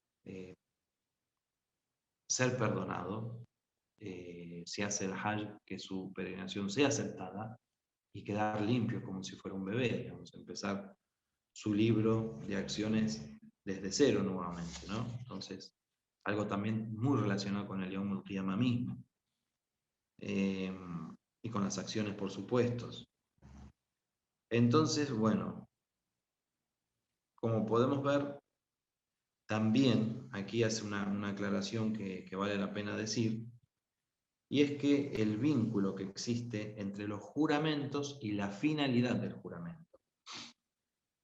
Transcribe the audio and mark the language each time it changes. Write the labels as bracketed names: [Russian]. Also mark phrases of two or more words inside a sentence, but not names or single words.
[Spanish] ser perdonado, si hace el Hajj, que su peregrinación sea aceptada y quedar limpio como si fuera un bebé, digamos, empezar su libro de acciones desde cero nuevamente, ¿no? Entonces, algo también muy relacionado con el [Arabic] يوم القيامة [Spanish] mismo, y con las acciones, por supuesto. Entonces, bueno, como podemos ver, también aquí hace una aclaración que vale la pena decir, y es que el vínculo que existe entre los juramentos y la finalidad del juramento.